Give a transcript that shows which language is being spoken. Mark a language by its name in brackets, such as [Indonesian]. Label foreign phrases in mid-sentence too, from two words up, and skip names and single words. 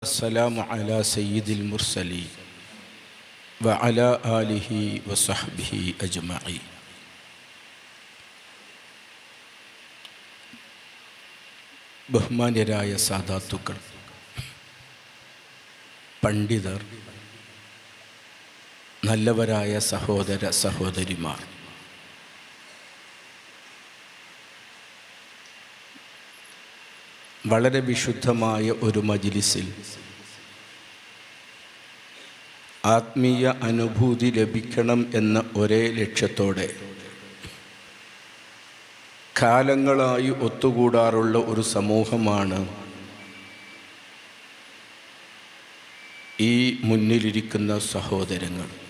[Arabic] السلام على سيد المرسلين وعلى آله وصحبه أجمعين. [Malayalam] ബഹുമാന്യരായ സാദാത്തുക്കൾ, പണ്ഡിതർ, നല്ലവരായ സഹോദര സഹോദരിമാർ, വളരെ വിശുദ്ധമായ ഒരു മജ്‌ലിസിൽ ആത്മീയ അനുഭൂതി ലഭിക്കണം എന്ന ഒരേ ലക്ഷ്യത്തോടെ കാലങ്ങളായി ഒത്തുകൂടാറുള്ള ഒരു സമൂഹമാണ് ഈ മുന്നിലിരിക്കുന്ന സഹോദരങ്ങൾ.